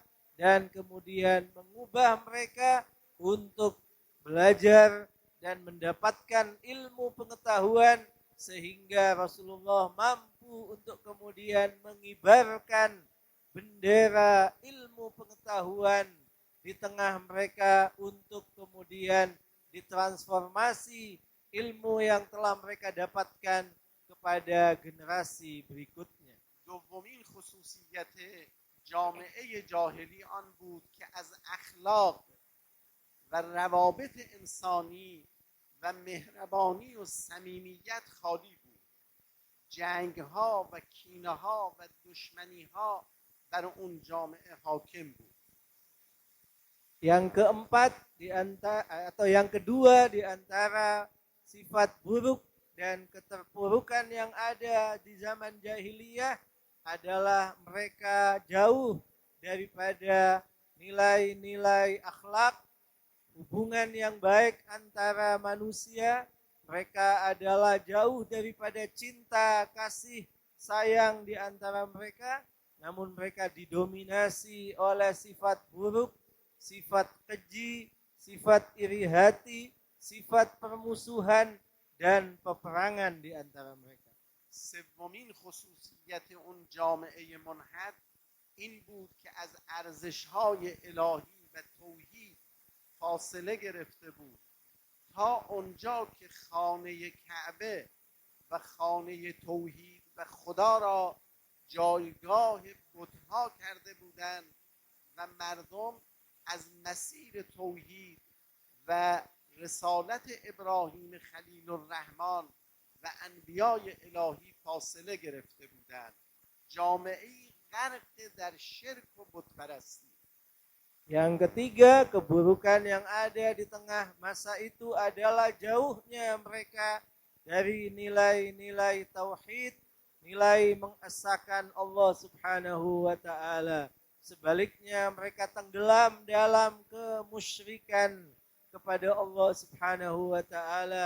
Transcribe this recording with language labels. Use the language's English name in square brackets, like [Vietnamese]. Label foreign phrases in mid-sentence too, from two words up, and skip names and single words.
[Indonesian] dan kemudian mengubah mereka untuk belajar dan mendapatkan ilmu pengetahuan, sehingga Rasulullah mampu untuk kemudian mengibarkan bendera ilmu pengetahuan di tengah mereka untuk kemudian ditransformasi ilmu yang telah mereka dapatkan kepada generasi berikutnya. [Persian] دومین خصوصیت جامعه جاهلی آن بود که از اخلاق و روابط انسانی و مهربانی و صمیمیت خالی بود. جنگ ها و کینه ها و دشمنی ها بر اون جامعه حاکم بود. [Indonesian] Yang keempat yang kedua di antara sifat buruk dan keterpurukan yang ada di zaman jahiliyah adalah mereka jauh daripada nilai-nilai akhlak, hubungan yang baik antara manusia. Mereka adalah jauh daripada cinta, kasih, sayang di antara mereka, namun mereka didominasi oleh sifat buruk, sifat keji, sifat iri hati, sifat permusuhan dan peperangan di antara mereka. [Persian] سومین خصوصیت اون جامعه منحد این بود که از ارزش‌های الهی و توحید فاصله گرفته بود تا اونجا که خانه کعبه و خانه توحید و خدا را جایگاه بت‌ها کرده بودند و مردم از مسیر توحید و رسالت ابراهیم خلیل الرحمن و انبیای الهی فاصله گرفته بودند. جامعه‌ای غرق در شرک و بتپرستی. [Indonesian] Yang ketiga, keburukan yang ada di tengah masa itu adalah jauhnya mereka dari nilai-nilai tauhid, nilai mengesahkan Allah [Arabic] سبحانه وتعالى. [Indonesian] Sebaliknya mereka tenggelam dalam kemusyrikan kepada Allah [Arabic] سبحانه وتعالى